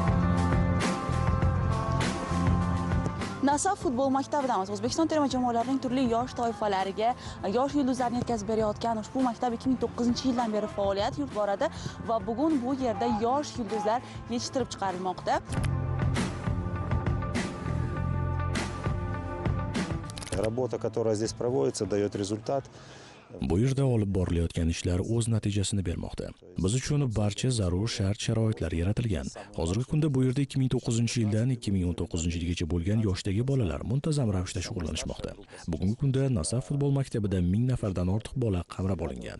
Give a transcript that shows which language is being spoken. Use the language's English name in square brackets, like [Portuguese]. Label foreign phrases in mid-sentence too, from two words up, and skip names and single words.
[Uzbek] Nasaf futbol maktabidamiz. O'zbekiston terma jamoalarining turli yosh toifalariga yosh yulduzlarni yetkazib berayotgan ushbu maktab 2009-yildan beri faoliyat yuritib boradi va bugun bu yerda yosh yulduzlar yetishtirib chiqarilmoqda. [Russian] Работа, которая здесь проводится, дает результат. [Uzbek] Bu yerda olib borilayotgan ishlar o'z natijasini bermoqda. Biz uchun barcha zarur shart-sharoitlar yaratilgan. Hozirgi kunda bu yerda 2009-yildan 2019-yilgacha bo'lgan yoshdagi bolalar muntazam ravishda shug'ullanishmoqda. Bugungi kunda Nasaf futbol maktabida 1000 nafardan ortiq bola qamrab olingan.